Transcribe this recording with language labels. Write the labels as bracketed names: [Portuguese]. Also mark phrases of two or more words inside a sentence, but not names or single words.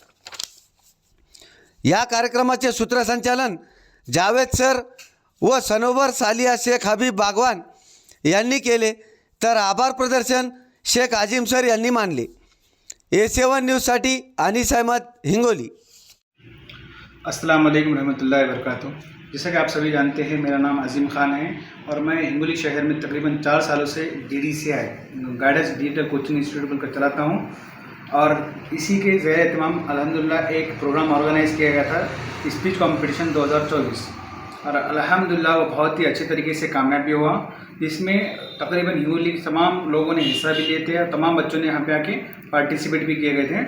[Marathi] या कार्यक्रमाचे सूत्रसंचालन जावेद सर व सनोवर सालिया शेख हबीब बागवान यांनी केले, तर आभार प्रदर्शन शेख आजिम सर यांनी मानले। A7 न्यूज़साठी अनीस अहमद, हिंगोली। [Arabic] السلام عليكم رحمة الله وبركاته. [Hindi] जैसा कि आप सभी जानते हैं, मेरा नाम अजीम खान है और मैं हिंगोली शहर में तकरीबन 4 सालों से GDCI गाइडेंस डिजिटल कोचिंग इंस्टीट्यूट बनकर चलाता हूं और इसी के ज़ेर एहतमाम अल्हम्दुलिल्लाह एक [English] program organize [Hindi] किया गया था, [English] speech competition [Hindi] 2024, और अल्हम्दुलिल्लाह वो बहुत ही अच्छे तरीके से कामयाब भी हुआ, जिसमें तकरीबन हिंगोली के तमाम लोगों ने हिस्सा भी लिए थे और तमाम बच्चों ने यहाँ पे आके पार्टिसिपेट भी किए गए थे।